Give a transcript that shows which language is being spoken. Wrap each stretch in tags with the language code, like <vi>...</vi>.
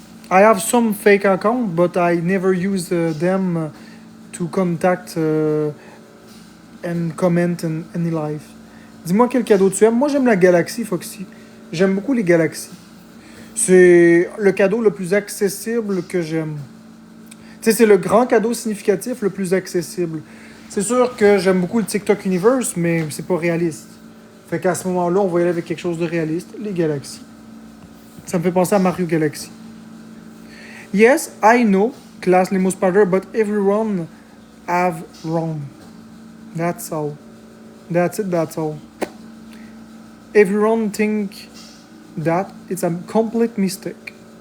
<en>I have some fake accounts, but I never use them to contact and comment in any live.</en> <fr>Dis-moi quel cadeau tu aimes. Moi, j'aime la galaxie, Foxy. J'aime beaucoup les galaxies. C'est le cadeau le plus accessible que j'aime. Tu sais, c'est le grand cadeau significatif le plus accessible. C'est sûr que j'aime beaucoup le TikTok Universe, mais c'est pas réaliste. Fait qu'à ce moment-là, on va y aller avec quelque chose de réaliste, les galaxies. Ça me fait penser à Mario Galaxy.</fr> <en>Yes, I know, Class Limo Spider, but everyone have wrong. That's all. That's it, that's all. Everyone think that it's a complete mistake.</en>